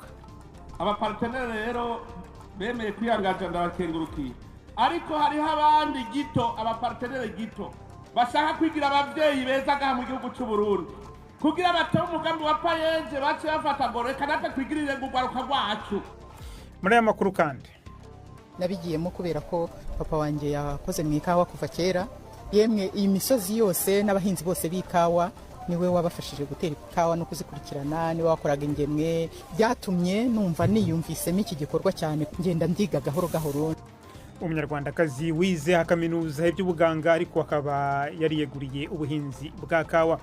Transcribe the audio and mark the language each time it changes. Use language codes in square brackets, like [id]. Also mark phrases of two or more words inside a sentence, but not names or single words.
[rn] Abapartenere rero bemeye kwiyangaza ndabakengurukiye, ariko hariho abandi gito, abapartenere gito bashaka kwigira abavyeyi beza gaha mu gihugu cy'u Burundi kugira batobe umugambi wa Paeje bace bafata ngo reka natwe twigirire urwaruka rwacu. [rw] Muri aya makuru kandi nabigiyemo kubera ko papa wanje yakoze mu ikawa kuva kera, yemwe iyi misozi yose n'abahinzi bose b'ikawa niwe wabafashije gutera ikawa no kuzikurikirana, niwe wakoraga ingemwe, byatumye numva niyumvisemo iki gikorwa cyane, ngenda ndiga gahoro gahoro. Umunyarwandakazi wize kaminuza y'ubuganga ariko akaba yariyeguriye ubuhinzi bwa kawa.